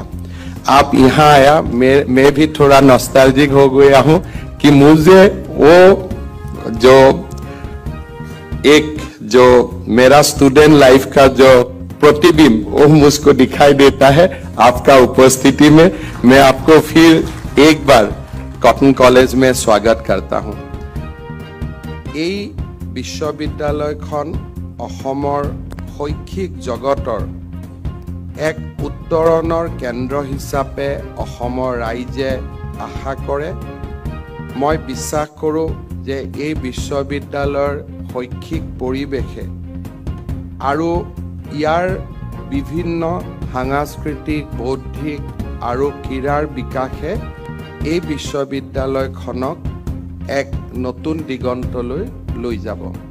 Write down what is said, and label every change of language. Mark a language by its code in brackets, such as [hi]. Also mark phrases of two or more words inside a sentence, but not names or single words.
[hi] आप यहाँ आया, मैं भी थोड़ा नॉस्टैल्जिक हो गया हूँ कि मुझे वो जो मेरा [en] student life [hi] का जो प्रतिबिंब वो मुझको दिखाई देता है आपका उपस्थिति में। मैं आपको फिर एक बार कॉटन कॉलेज में स्वागत करता हूँ। [as] এই বিশ্ববিদ্যালয়খন অসমৰ শৈক্ষিক জগতৰ এক উত্তৰণৰ কেন্দ্ৰ হিচাপে অসমৰ ৰাইজে আশা কৰে। মই বিশ্বাস কৰোঁ যে এই বিশ্ববিদ্যালয়ৰ শৈক্ষিক পৰিৱেশে আৰু ইয়াৰ বিভিন্ন সাংস্কৃতিক, বৌদ্ধিক আৰু ক্ৰীড়াৰ বিকাশে এই বিশ্ববিদ্যালয়খনক এক নতুন দিগন্তলৈ লৈ যাব।